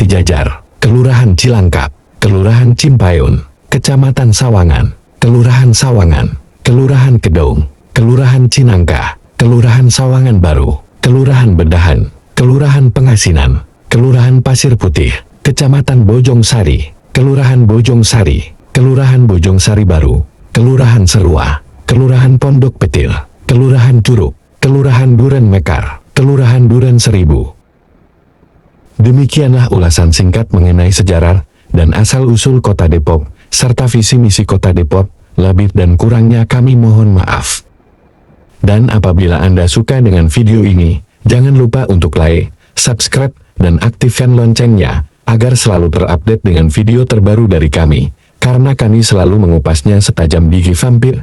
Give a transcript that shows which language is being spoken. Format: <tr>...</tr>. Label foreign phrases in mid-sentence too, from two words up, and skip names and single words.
<id>Jajar, Kelurahan Cilangkap, Kelurahan Cimpayun, Kecamatan Sawangan, Kelurahan Sawangan, Kelurahan Kedong, Kelurahan Cinangka, Kelurahan Sawangan Baru, Kelurahan Bedahan, Kelurahan Pengasinan, Kelurahan Pasir Putih, Kecamatan Bojong Sari, Kelurahan Bojong Sari, Kelurahan Bojong Sari Baru, Kelurahan Serua, Kelurahan Pondok Petir, Kelurahan Curug, Kelurahan Duren Mekar, Kelurahan Duren Seribu. Demikianlah ulasan singkat mengenai sejarah dan asal-usul Kota Depok, serta visi misi Kota Depok. Lebih dan kurangnya kami mohon maaf. Dan apabila Anda suka dengan video ini, jangan lupa untuk like, subscribe, dan aktifkan loncengnya, agar selalu terupdate dengan video terbaru dari kami, karena kami selalu mengupasnya setajam gigi vampir.</id>